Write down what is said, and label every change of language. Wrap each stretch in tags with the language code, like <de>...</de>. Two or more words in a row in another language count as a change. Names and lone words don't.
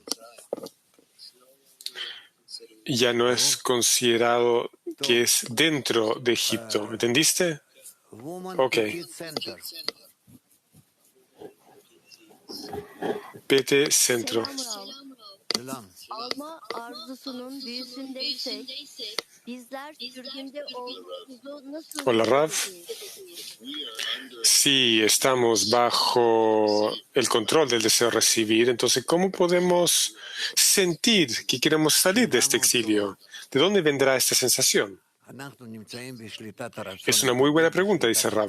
<es>Ya no es considerado que es dentro de Egipto. ¿Entendiste? Ok. PT Centro.</es> <tr>Alma arzusunun büyüsündeysek, bizler sürgünde olduğumuzu nasıl...</tr> <es>Hola, Rav. Si estamos bajo el control del deseo de recibir, entonces, ¿cómo podemos sentir que queremos salir de este exilio? ¿De dónde vendrá esta sensación? Es una muy buena pregunta, dice Rav.</es>